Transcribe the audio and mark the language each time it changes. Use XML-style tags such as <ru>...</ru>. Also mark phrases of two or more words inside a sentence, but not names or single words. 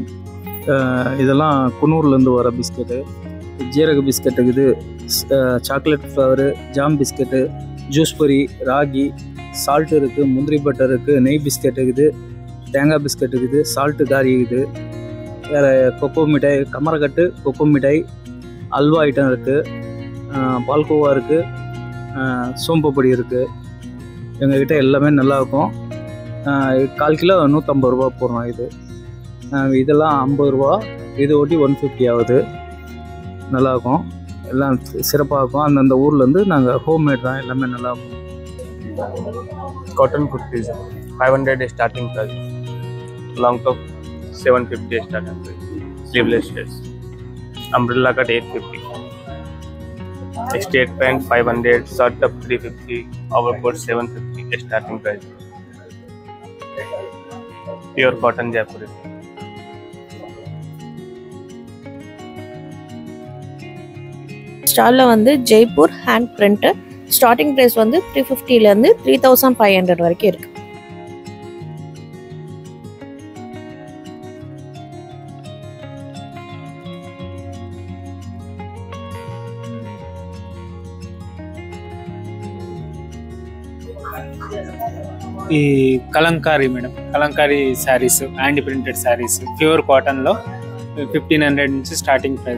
<ta>இதெல்லாம் குன்னூர்லேருந்து வர பிஸ்கெட்டு. ஜீரக பிஸ்கெட் இருக்குது,</ta> <en>chocolate flavour,</en> <ta>ஜாம் பிஸ்கெட்டு, ஜூஸ் பொரி, ராகி, சால்ட் இருக்குது, முந்திரி பட்டர் இருக்குது, நெய் பிஸ்கெட் இருக்குது, தேங்காய் பிஸ்கெட் இருக்குது, சால்ட்டு காரி இருக்குது, வேறு கொக்கோ மிட்டாய், கமரக்கட்டு கொக்கோ மிட்டாய், அல்வா ஐட்டம் இருக்குது, பால்கோவா இருக்குது, சோம்பப்பொடி இருக்குது. எங்கள்கிட்ட எல்லாமே நல்லாயிருக்கும். 1/4 கிலோ 150 ரூபா போடுறோம். இதெல்லாம் 50 ரூபா, இது ஓட்டி 150 ஆகுது. நல்லாயிருக்கும், எல்லாம் சிறப்பாக இருக்கும். அந்தந்த ஊர்லேருந்து நாங்கள் ஹோம்மேட் தான், எல்லாமே நல்லாயிருக்கும்.</ta> <en>Cotton kurtis 500 starting price, long top 750 starting price. sleeveless dress. Umbrella cut 850. Straight pant 500, short top 350, overcoat 750 starting price. Pure cotton Jaipuri.</en> <ta>ஸ்டாலில் வந்து ஜெய்ப்பூர்</ta> <en>hand print starting price</en> <ta>வந்து 350லேருந்து 3500 வரைக்கும் இருக்கு.</ta> <te>ఈ కలంకారీ మేడం, కలంకారీ శారీస్,</te> <en>hand printed sarees,</en> <te>ప్యూర్ కాటన్లో 1500 నుంచి</te> <en>starting price.</en>